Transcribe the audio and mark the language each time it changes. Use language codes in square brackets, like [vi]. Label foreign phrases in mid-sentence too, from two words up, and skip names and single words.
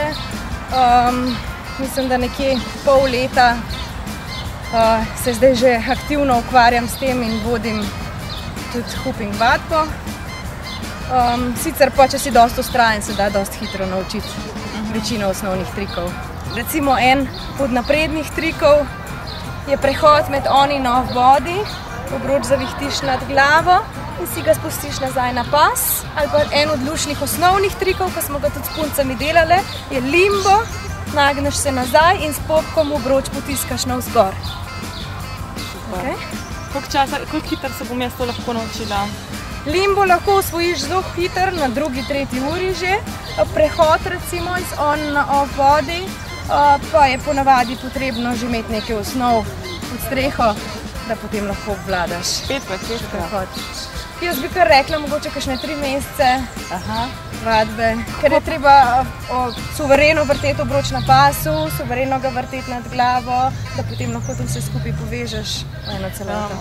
[sl] Mislim, da nekje pol leta se zdaj že aktivno ukvarjam s tem in vodim tudi huping vadbo. Sicer pa, če si dosti vztrajen, se da dosti hitro naučiti večino osnovnih trikov. Recimo en od naprednih trikov je prehod med on in [en] off body. [sl] Obroč zavihtiš nad glavo in si ga spustiš nazaj na pas. Ali pa en od lušnih osnovnih trikov, ko smo ga tudi s puncami delali, je limbo. Nagneš se nazaj in s popkom obroč potiskaš navzgor. Koliko hitro se bom jaz to lahko naučila? Limbo lahko osvojiš zelo hitro, na drugi, tretji uri že. Prehod recimo iz on na [en] off body [sl] pa je ponavadi potrebno že imeti nekaj osnov pod streho, da potem lahko obvladaš. 5-6 Jaz bi kar rekla, mogoče kakšne 3 mesece vadbe, ker je treba suvereno vrteti obroč na pasu, suvereno ga vrteti nad glavo, da potem lahko to vse skupaj povežeš v eno celoto.